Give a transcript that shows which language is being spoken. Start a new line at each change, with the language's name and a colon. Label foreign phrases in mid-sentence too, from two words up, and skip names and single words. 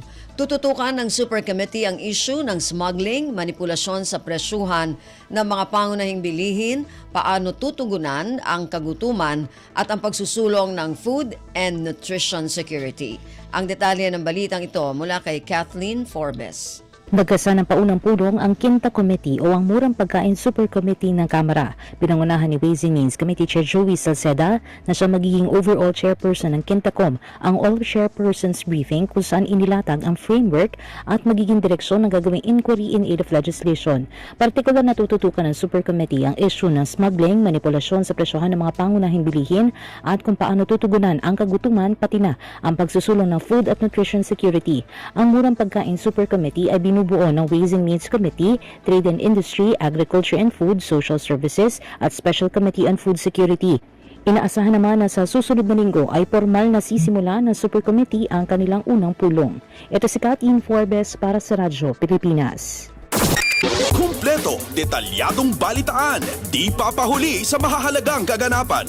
Filipino: Tututukan ng Super Committee ang issue ng smuggling, manipulasyon sa presyuhan ng mga pangunahing bilihin, paano tutugunan ang kagutuman at ang pagsusulong ng
English: food and nutrition security.
Filipino: Ang detalye ng balitang ito mula kay Kathleen Forbes. Nagkasa ng paunang pulong ang Quinta Committee o ang Murang Pagkain Super Committee ng Kamara. Pinangunahan ni Ways and Means Committee Chair Joey Salceda na siya magiging
English: overall chairperson
Filipino: ng Quintacom ang All Chairpersons Briefing kung saan inilatag ang framework at magiging direksyon ng gagawing
English: inquiry in aid of legislation.
Filipino: Partikular na tututukan ng Super Committee ang issue ng smuggling, manipulasyon sa presyohan ng mga pangunahing bilihin at kung paano tutugunan ang kagutuman pati na ang pagsusulong ng food at
English: nutrition security.
Filipino: Ang Murang Pagkain Super Committee ay binubuo ng Ways and Means Committee, Trade and Industry, Agriculture and Food, Social Services at Special Committee on Food Security. Inaasahan naman na sa susunod na linggo ay formal na sisimula ng Super Committee ang kanilang unang pulong. Ito si Kathleen Forbes para sa Radyo Pilipinas. Kumpleto, detalyadong balitaan, di papahuli sa mahahalagang kaganapan.